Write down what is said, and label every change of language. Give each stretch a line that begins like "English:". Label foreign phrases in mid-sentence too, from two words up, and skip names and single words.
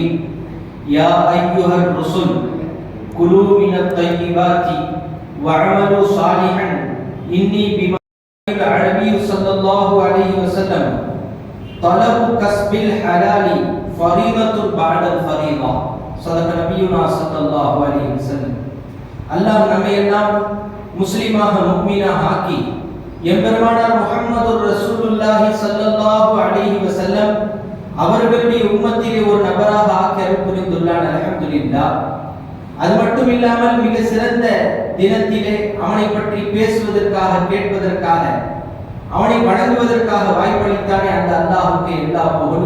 Arabic: يا أيها الرسل كلوا من الطيبات وعملوا صالحا إني بما العربي صلى الله عليه وسلم طلب كسب الحلال فريضة بعد الفريضة صدق نبينا صلى الله عليه وسلم
Tamil: அல்லாஹ் நம்மை எல்லாம் முஸ்லிமாக முஃமினாக ஆக்கி எம்பெருமானார்
Arabic: محمد رسول الله صلى الله عليه وسلم
Tamil: அவர்களுடைய உம்மத்திலே ஒரு நபராக ஆக்கி அருள் புரிந்துள்ளான். அல்ஹம்துலில்லாஹ். அது மட்டும் இல்லாமல் மிக சிறந்த தினத்திலே அவனை பற்றி பேசுவதற்காக, கேட்பதற்காக, அவனை வணங்குவதற்காக வாய்ப்பளித்தானே அந்த அல்லாஹ்வுக்கு எல்லா புகழும்.